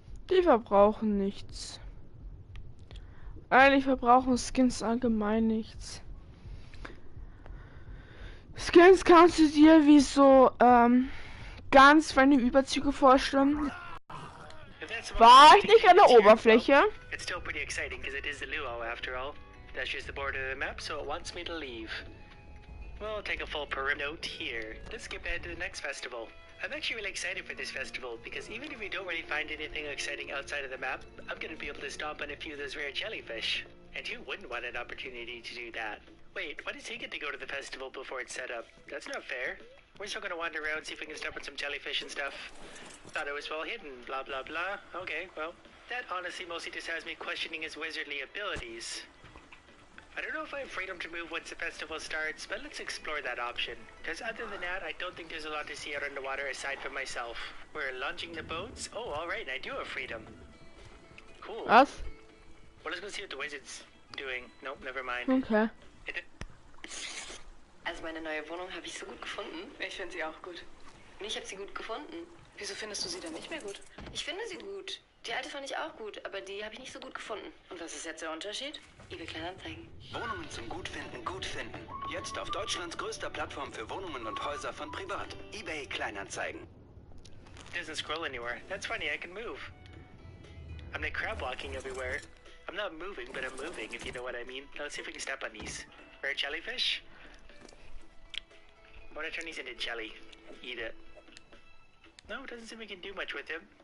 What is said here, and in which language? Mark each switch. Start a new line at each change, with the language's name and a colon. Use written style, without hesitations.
German: Die verbrauchen nichts. Eigentlich verbrauchen Skins allgemein nichts. Skins kannst du dir wie so ganz feine Überzüge vorstellen. War ich nicht an der Oberfläche?
English: It's still pretty exciting because it is the luau after all. That's just the border of the map, so it wants me to leave. We'll take a full perimeter note here. Let's skip ahead to the next festival. I'm actually really excited for this festival because even if we don't really find anything exciting outside of the map, I'm going to be able to stomp on a few of those rare jellyfish. And who wouldn't want an opportunity to do that? Wait, why does he get to go to the festival before it's set up? That's not fair. We're still going to wander around, see if we can stomp on some jellyfish and stuff. Thought it was well hidden, blah blah blah. Okay, well, that honestly mostly just has me questioning his wizardly abilities. I don't know if I have freedom to move once the festival starts, but let's explore that option. Because other than that, I don't think there's a lot to see out on the water aside from myself. We're launching the boats? Oh, alright, I do have freedom. Cool.
German: Was?
English: Well, let's go see what the wizard's doing. Nope, never mind. Okay.
German: Also meine neue Wohnung habe ich so gut gefunden. Ich finde sie auch gut. Und ich habe sie gut gefunden. Wieso findest du sie dann nicht mehr gut? Ich finde sie gut. Die alte fand ich auch gut, aber die habe ich nicht so gut gefunden. Und was ist jetzt der Unterschied? eBay Kleinanzeigen. Wohnungen zum Gutfinden, gut finden. Jetzt auf Deutschlands größter Plattform für Wohnungen und Häuser von Privat. eBay Kleinanzeigen.
English: It doesn't scroll anywhere. That's funny, I can move. I'm like crab walking everywhere. I'm not moving, but I'm moving, if you know what I mean. Now let's see if we can step on these. Rare jellyfish? I want to turn these into jelly. Eat it. No, it doesn't seem we can do much with them.